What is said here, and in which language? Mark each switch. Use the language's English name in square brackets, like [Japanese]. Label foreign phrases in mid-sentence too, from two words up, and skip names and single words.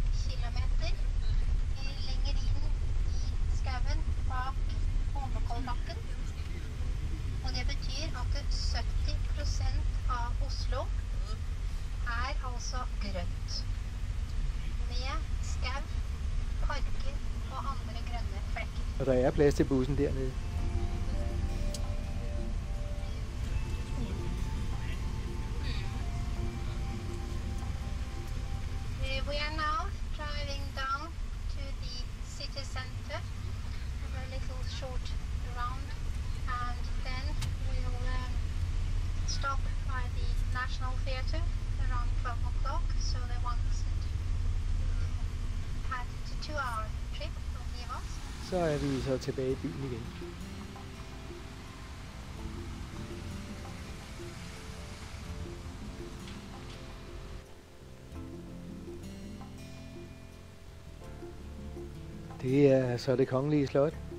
[Norwegian] Og det betyr at 70% av Oslo altså grønt. Med skau, parker og andre grønne flekker. [Danish] Og der er plads til bussen dernede. [English] We are now driving down to the city center, a little short round, and then we'll stop by the National Theatre around 12 o'clock, so the ones that had the 2-hour trip will leave us. [Danish] Så er vi så tilbage i byen igen. Det er så det kongelige slot.